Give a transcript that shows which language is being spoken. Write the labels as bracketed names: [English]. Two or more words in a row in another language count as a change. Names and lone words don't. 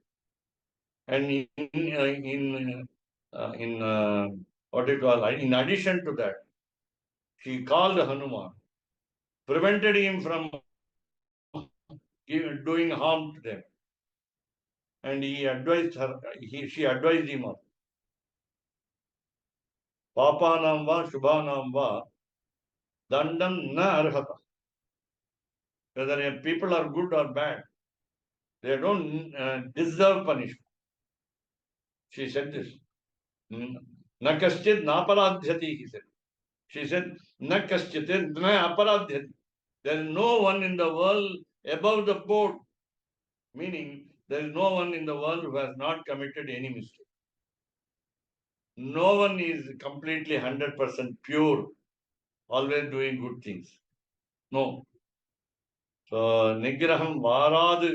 [English] And what do you call, in addition to that, she called Hanuman, prevented him from doing harm to them. And he advised her, she advised him of [Sanskrit] पापानां वा शुभानां वा दण्डं न अर्हत. [English] Whether people are good or bad, they don't deserve punishment. She said this. [Sanskrit] न कश्चिद् नापराध्यति, [English] he said. She said, [Sanskrit] न कश्चिद् न अपराध्यति. [English] There is no one in the world above the board. Meaning, there is no one in the world who has not committed any mistake. No one is completely 100% pure, always doing good things. No. So, [Telugu] నిగ్రహం వారదు.